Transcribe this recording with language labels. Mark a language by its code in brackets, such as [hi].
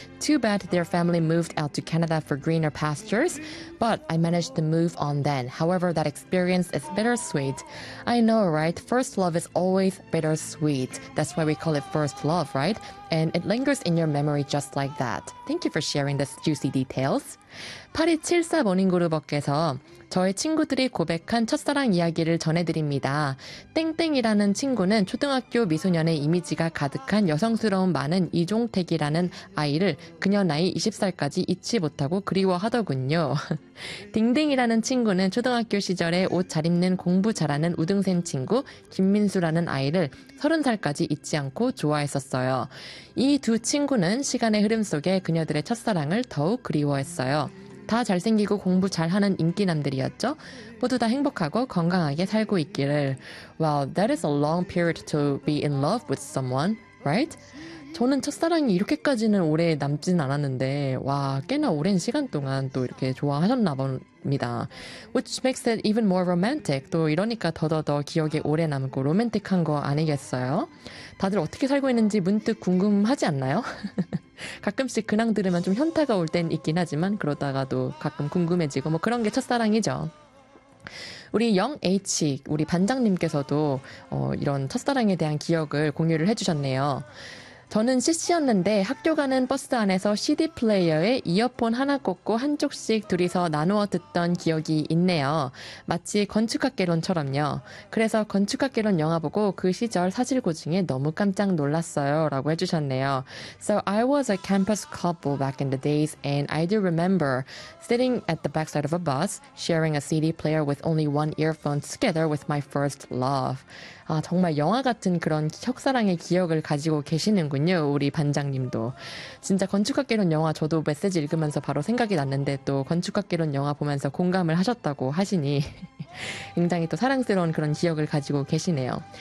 [en] Too bad their family moved out to Canada for greener pastures, but I managed to move on then. However, that experience is bittersweet. I know, right? First love is always bittersweet. That's why we call it first love, right? And it lingers in your memory just like that. Thank you for sharing this juicy details. [ko] 8274 모닝그룹업께서 저의 친구들이 고백한 첫사랑 이야기를 전해드립니다. 땡땡이라는 친구는 초등학교 미소년의 이미지가 가득한 여성스러운 많은 이종택이라는 아이를 그녀 나이 20살까지 잊지 못하고 그리워하더군요. 딩딩이라는 친구는 초등학교 시절에 옷 잘 입는 공부 잘하는 우등생 친구 김민수라는 아이를 30살까지 잊지 않고 좋아했었어요. 이 두 친구는 시간의 흐름 속에 그녀들의 첫사랑을 더욱 그리워했어요. 다 잘생기고 공부 잘하는 인기남들이었죠. 모두 다 행복하고 건강하게 살고 있기를. [en] Wow, that is a long period to be in love with someone, right? [ko] 저는 첫사랑이 이렇게까지는 오래 남진 않았는데 와, 꽤나 오랜 시간 동안 또 이렇게 좋아하셨나 봅니다. [en] Which makes it even more romantic. [ko] 또 이러니까 더더더 기억에 오래 남고 로맨틱한 거 아니겠어요? 다들 어떻게 살고 있는지 문득 궁금하지 않나요? 가끔씩 근황 들으면 좀 현타가 올 땐 있긴 하지만 그러다가도 가끔 궁금해지고 뭐 그런 게 첫사랑이죠. 우리 영 H, 우리 반장님께서도 이런 첫사랑에 대한 기억을 공유를 해주셨네요. 저는 CC였는데 학교 가는 버스 안에서 CD 플레이어에 이어폰 하나 꽂고 한쪽씩 둘이서 나누어 듣던 기억이 있네요. 마치 건축학개론처럼요. 그래서 건축학개론 영화 보고 그 시절 사실 고증에 너무 깜짝 놀랐어요. 라고 해주셨네요. [en] So I was a campus couple back in the days and I do remember sitting at the backside of a bus sharing a CD player with only one earphone together with my first love. [ko] 아, 정말 영화 같은 그런 첫사랑의 기억을 가지고 계시는군요. 우리 반장님도. 진짜 건축학개론 영화 저도 메시지 읽으면서 바로 생각이 났는데 또 건축학개론 영화 보면서 공감을 하셨다고 하시니 굉장히 또 사랑스러운 그런 기억을 가지고 계시네요.